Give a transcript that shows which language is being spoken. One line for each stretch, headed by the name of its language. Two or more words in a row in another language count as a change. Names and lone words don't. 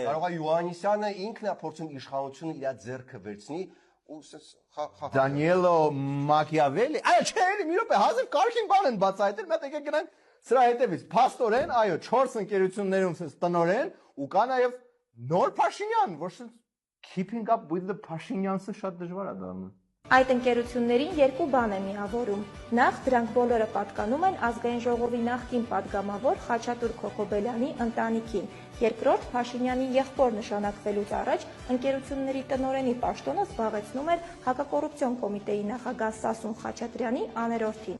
Armenian: կարող է Յոհաննիսյանը ինքն է փորձում իշխանությունը իր ձեռքը վերցնի ու Դանիելո Մակիավելի, այո, չէ, մի րոպե, հազիվ կարքին բան են բացահայտել, մենք եկեք գնանք սրա հետևից, փաստորեն, այո, 4 ընկերություններում տնօրեն ու կա նաև նոր Փաշինյան, որ
English: keeping up with the
Armenian: Փաշինյանսը շատ դժվար է դառնում։ Այդ ընկերություններին երկու բան է միավորում։ Նախ դրանք բոլորը պատկանում են Ազգային ժողովի նախկին падգամավոր Խաչատուր Քոքոբելյանի ընտանիքին։ Երկրորդ Փաշինյանի եղբոր նշանակվելուց առաջ ընկերությունների տնօրենի պաշտոնը զբաղեցնում էր Հակակոռուպցիոն կոմիտեի նախագահ Սասուն Խաչատրյանի աներորդին։